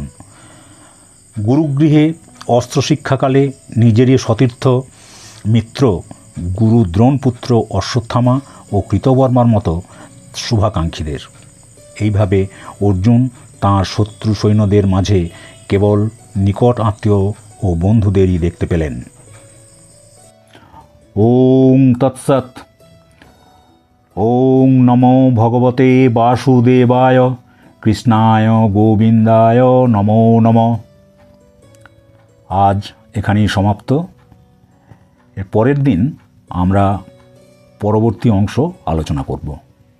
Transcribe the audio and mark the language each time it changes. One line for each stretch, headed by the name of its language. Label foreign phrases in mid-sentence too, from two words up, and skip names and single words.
Bangla: গুরুগৃহে অস্ত্রশিক্ষাকালে নিজেরই সতীর্থ মিত্র গুরু দ্রোণপুত্র অশ্বত্থামা ও কৃতবর্মার মতো শুভাকাঙ্ক্ষীদের। এইভাবে অর্জুন তাঁর শত্রু সৈন্যদের মাঝে কেবল নিকট আত্মীয় ও বন্ধুদেরই দেখতে পেলেন।
Sanskrit: ওং তৎসৎ। ওং নমো ভগবতে বাসুদেবায় কৃষ্ণায় গোবিন্দায় নমো নমঃ।
Bangla: আজ এখানেই সমাপ্ত। এর পরের দিন আমরা পরবর্তী অংশ আলোচনা করব।